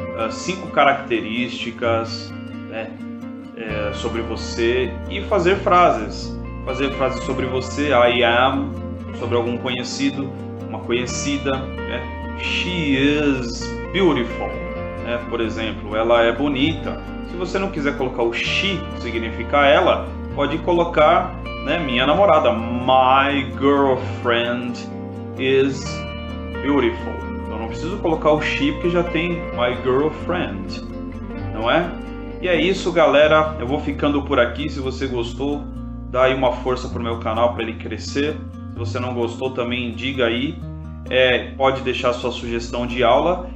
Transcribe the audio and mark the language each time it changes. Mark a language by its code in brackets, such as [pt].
[pt] 5 características, né? Sobre você, e fazer frases sobre você. [en] I am, [pt] sobre algum conhecido, uma conhecida, né? [en] She is beautiful, [pt] né? Por exemplo, ela é bonita. Se você não quiser colocar o she, significa ela, pode colocar, né, minha namorada. [en] My girlfriend is beautiful. [pt] Eu não preciso colocar o she porque já tem [en] my girlfriend, [pt] não é? E é isso, galera. Eu vou ficando por aqui. Se você gostou, dá aí uma força pro meu canal para ele crescer. Se Se você não gostou, também diga aí. Pode deixar sua sugestão de aula.